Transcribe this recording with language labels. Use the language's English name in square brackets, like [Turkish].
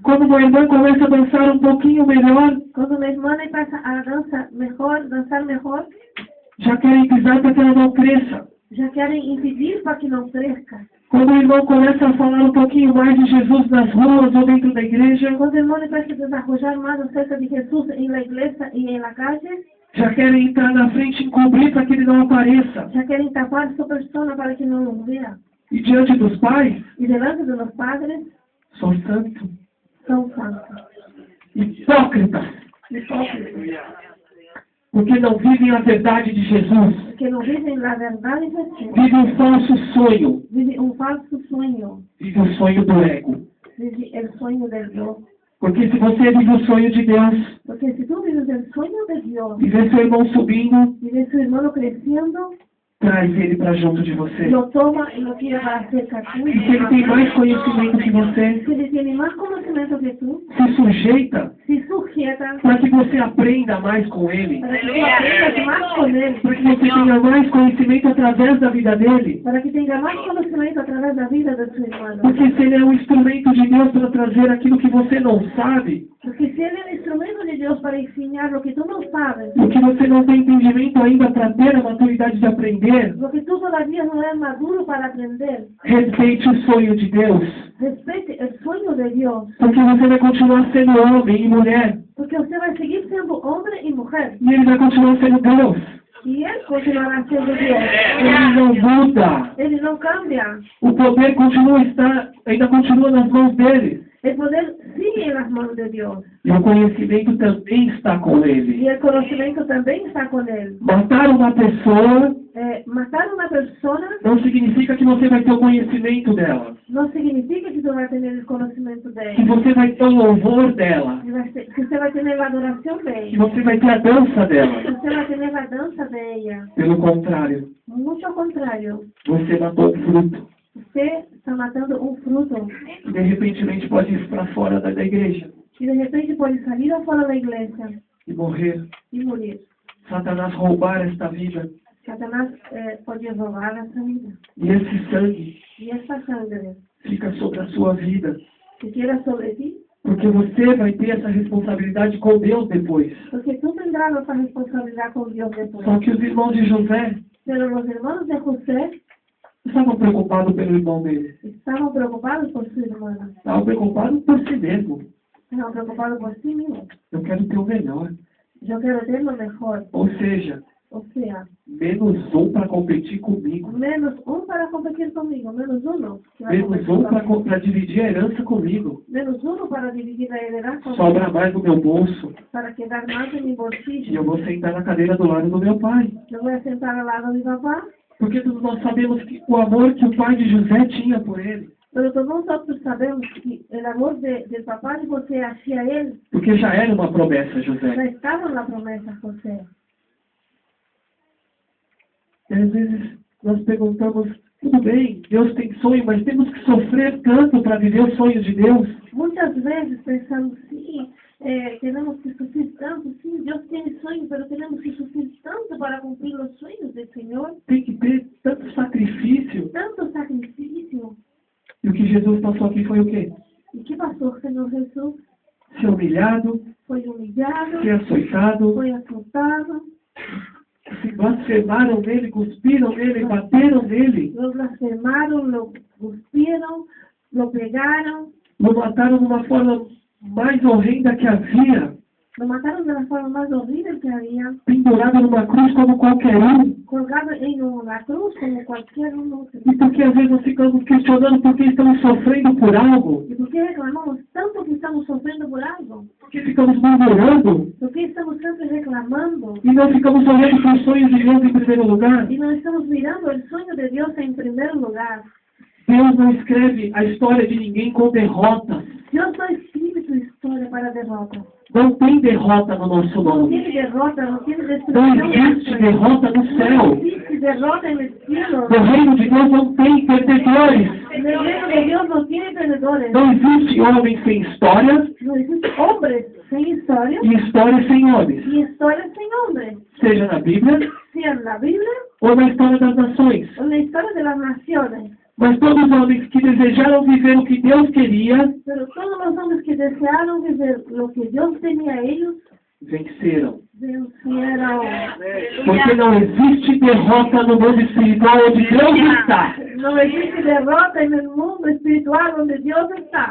[Portuguese] Quando uma irmã começa a dançar um pouquinho melhor, [Spanish] Cuando una hermana pasa a danzar mejor, [Portuguese] já querem pisar para que ela não cresça. [Spanish] ya quieren impedir para que no crezca. [Portuguese] Quando o irmão começa a falar um pouquinho mais de Jesus nas ruas ou dentro da igreja, [Spanish] Cuando el hermano empieza a desarrollar más acerca de Jesús en la iglesia y en la calle, [Portuguese] já querem entrar na frente e encobrir para que ele não apareça. [Spanish] ya quieren tapar su persona para que no los vea. [Portuguese] E diante dos pais, [Spanish] Y delante de los padres, [Portuguese] sou santo. [Spanish] son santos. [Portuguese] Hipócritas, [Spanish] Hipócritas, [Portuguese] porque não vivem a verdade de Jesus. [Spanish] que no viven la verdad de Jesús. [Portuguese] Vivem um falso sonho. [Spanish] Vive un falso sueño. [Portuguese] Vive o sonho do ego. [Spanish] Vive el sueño del Dios. [Portuguese] Porque se você vive o sonho de Deus, [Spanish] Porque si tú vives el sueño de Dios [Portuguese] e vê seu irmão subindo, [Spanish] y ves su hermano creciendo, [Portuguese] traz ele para junto de você. [Spanish] lo toma y lo quiere para cerca tuyo. [Portuguese] E se ele tem mais conhecimento que você, [Spanish] Si él tiene más conocimiento que tú, [Portuguese] se sujeita, [Spanish] se sujeta quieta, [Portuguese] para que você aprenda mais com Ele, [Spanish] para que tú aprendas más con Él, [Portuguese] para que você tenha mais conhecimento através da vida dele. [Spanish] para que tenga más conocimiento a través de la vida de su hermano. [Portuguese] Porque se ele é um instrumento de Deus para trazer aquilo que você não sabe, [Spanish] Porque si Él es el instrumento de Dios para enseñar lo que tú no sabes, [Portuguese] o que você não tem entendimento ainda para ter a maturidade de aprender, [Spanish] lo que tú todavía no eres maduro para aprender, [Portuguese] respeite o sonho de Deus. [Spanish] respete el sueño de Dios, [Portuguese] Porque você vai continuar sendo homem e mulher. [Spanish] porque usted va a seguir siendo hombre y mujer, [Portuguese] E ele vai continuar sendo Deus. [Spanish] y Él continuará siendo Dios. [Portuguese] Ele não muda. [Spanish] Él no cambia. [Portuguese] O poder ainda continua nas mãos dele. [Spanish] El poder sigue en las manos de Dios. [Portuguese] E o conhecimento também está com ele. [Spanish] Y el conocimiento también está con Él. [Portuguese] Matar uma pessoa [Spanish] Matar a una persona [Portuguese] não significa que você vai ter o conhecimento dela. [Spanish] no significa que tú vas a tener el conocimiento de [Portuguese] Que [Spanish] ella. [Portuguese] você vai ter o louvor dela. [Spanish] Que usted va a tener la adoración de [Portuguese] Que [Spanish] ella. [Portuguese] você vai ter a dança [Spanish] Que [Portuguese] dela. [Spanish] usted va a tener la danza de ella. [Portuguese] Pelo contrário, [Spanish] Mucho contrario. [Portuguese] você matou um fruto. [Spanish] Usted está matando un fruto. [Portuguese] Que de repente pode ir para fora da igreja [Spanish] Y de repente puede salir afuera de la iglesia [Portuguese] e morrer. [Spanish] y morir. [Portuguese] Satanás roubar esta vida. [Spanish] Satanás puede robar esa vida. [Portuguese] E esse sangue [Spanish] Y esta sangre [Portuguese] fica sobre a sua vida. [Spanish] que quiera sobre ti, [Portuguese] Porque você vai ter essa responsabilidade com Deus depois. [Spanish] porque tú tendrás esa responsabilidad con Dios después. [Portuguese] Só que os irmãos de José [Spanish] Pero los hermanos de José [Portuguese] estavam preocupados pelo irmão dele. [Spanish] estaban preocupados por su hermana. [Portuguese] Estavam preocupados por si mesmo. [Spanish] Estaban preocupados por sí mismos. [Portuguese] Eu quero ter o melhor. [Spanish] Yo quiero ter lo mejor. [Portuguese] Ou seja, [Spanish] O sea, [Portuguese] menos um para competir comigo. [Spanish] menos un para competir conmigo. Menos uno. Que va a [Portuguese] Menos [Spanish] competir [Portuguese] um [Spanish] conmigo. [Portuguese] para dividir a herança comigo. [Spanish] Menos uno para dividir la heredad conmigo. [Portuguese] Sobra mais no meu bolso. [Spanish] Para quedar más en mi [Portuguese] E [Spanish] bolsillo. [Portuguese] eu vou sentar na cadeira do lado do meu pai. [Spanish] Yo voy a sentar al lado de mi papá. [Portuguese] Porque todos nós sabemos que o amor que o pai de José tinha por ele. [Spanish] Pero todos nosotros sabemos que el amor del papá de José hacia él [Portuguese] Porque já era uma promessa, [Spanish] ya [Portuguese] José. [Spanish] estaba en la promesa José. [Portuguese] E às vezes nós perguntamos, tudo bem, Deus tem sonho, mas temos que sofrer tanto para viver os sonhos de Deus. [Spanish] Muchas veces pensamos, sí, tenemos que sufrir tanto, sí, Dios tiene sueños, pero tenemos que sufrir tanto para cumplir los sueños del Señor. [Portuguese] Tem que ter tanto sacrifício. [Spanish] Tanto sacrificio. [Portuguese] E o que Jesus passou aqui foi o quê? [Spanish] ¿Y qué pasó? Señor Jesús [Portuguese] Ser humilhado, [Spanish] fue humillado, [Portuguese] ser açoitado, [Spanish] fue azotado, [Portuguese] se blasfemaram nele, cuspiram nele, bateram nele, [Spanish] lo blasfemaron, lo cuspieron, lo pegaron, [Portuguese] o mataram de uma forma mais horrenda que havia, [Spanish] lo mataron de la forma más horrible que había, [Portuguese] pendurado numa cruz como qualquer um. [Spanish] colgado en una cruz como cualquier uno. [Portuguese] E porque às vezes nós ficamos questionando por que estamos sofrendo por algo, [Spanish] ¿Y por qué reclamamos tanto que estamos sufriendo por algo? [Portuguese] por que ficamos murmurando [Spanish] ¿Por qué estamos siempre reclamando? [Portuguese] e não ficamos olhando para os sonhos de Deus em primeiro lugar. [Spanish] Y no estamos mirando el sueño de Dios en primer lugar. [Portuguese] Deus não escreve a história de ninguém com derrotas. [Spanish] Dios no escribe tu historia para derrota. [Portuguese] Não tem derrota no nosso [Spanish] No [Portuguese] nome. [Spanish] tiene derrota, no tiene [Portuguese] Não [Spanish] destrucción. [Portuguese] existe derrota no [Spanish] No [Portuguese] céu. [Spanish] existe derrota en el cielo. [Portuguese] No reino de Deus não tem perdedores. [Spanish] En el reino de Dios no tiene perdedores. [Portuguese] Não existe homem sem história [Spanish] No existe hombres sin historia [Portuguese] e história sem homens. [Spanish] y historias sin hombres. [Portuguese] Seja na Bíblia [Spanish] Sea en la Biblia [Portuguese] ou na história das nações. [Spanish] o en la historia de las naciones. [Portuguese] Mas todos os homens que desejaram viver o que Deus queria, [Spanish] Pero todos los hombres que desearon vivir lo que Dios tenía a ellos, [Portuguese] venceram. [Spanish] vencieron. [Portuguese] Porque não existe derrota no mundo espiritual onde Deus está. [Spanish] No existe derrota en el mundo espiritual donde Dios está.